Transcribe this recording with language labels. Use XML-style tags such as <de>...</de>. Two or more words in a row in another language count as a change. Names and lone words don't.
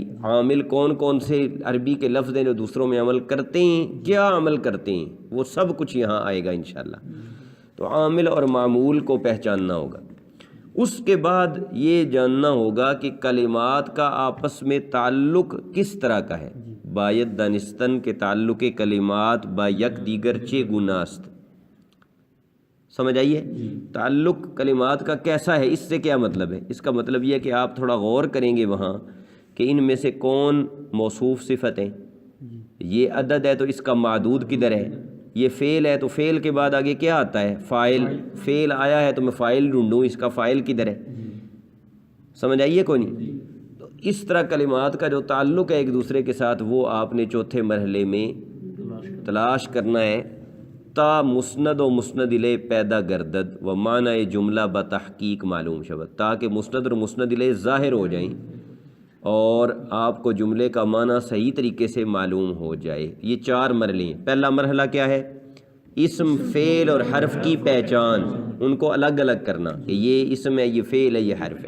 <ur>عامل کون کون سے عربی کے لفظ ہیں جو دوسروں میں عمل کرتے ہیں، کیا عمل کرتے ہیں، وہ سب کچھ یہاں آئے گا انشاءاللہ. تو عامل اور معمول کو پہچاننا ہوگا. اس کے بعد یہ جاننا ہوگا کہ کلمات کا آپس میں تعلق کس طرح کا ہے.</ur> <fa>باید دانستن کے تعلق کلمات با یک دیگر چے گناست.</fa> <ur>سمجھ آئیے؟ تعلق کلمات کا کیسا ہے، اس سے کیا مطلب ہے؟ اس کا مطلب یہ ہے کہ آپ تھوڑا غور کریں گے وہاں کہ ان میں سے کون موصوف صفت ہیں. یہ عدد ہے تو اس کا معدود کدھر ہے؟ یہ فعل ہے تو فعل کے بعد آگے کیا آتا ہے؟ فاعل. فعل آیا ہے تو میں فاعل ڈھونڈوں، اس کا فاعل کدھر ہے؟ سمجھ آئیے کوئی نہیں؟ تو اس طرح کلمات کا جو تعلق ہے ایک دوسرے کے ساتھ وہ آپ نے چوتھے مرحلے میں تلاش کرنا ہے.</ur> <fa>تا مسند و مسند الیہ پیدا گردد و معنی جملہ بتحقیق معلوم شود.</fa> <ur>تاکہ مسند اور مسند الیہ ظاہر ہو جائیں اور آپ کو جملے کا معنی صحیح طریقے سے معلوم ہو جائے. یہ چار مرحلے ہیں. پہلا مرحلہ کیا ہے؟ اسم، فعل اور حرف کی پہچان، ان کو الگ الگ کرنا کہ یہ اسم ہے، یہ فعل ہے، یہ حرف ہے.</ur>